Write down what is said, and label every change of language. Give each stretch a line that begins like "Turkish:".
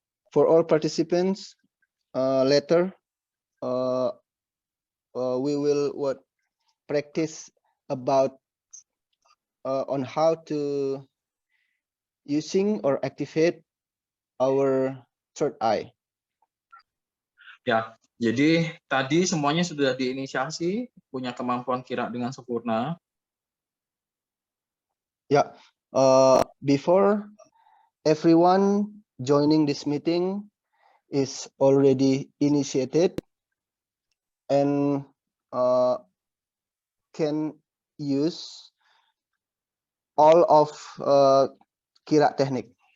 English: For all participants, later we will practice about on how to using or activate our third eye.
Indonesian: Ya, jadi tadi semuanya sudah diinisiasi, punya kemampuan kira dengan sempurna.
English: Yeah. Before everyone joining this meeting is already initiated and can use all of kira teknik.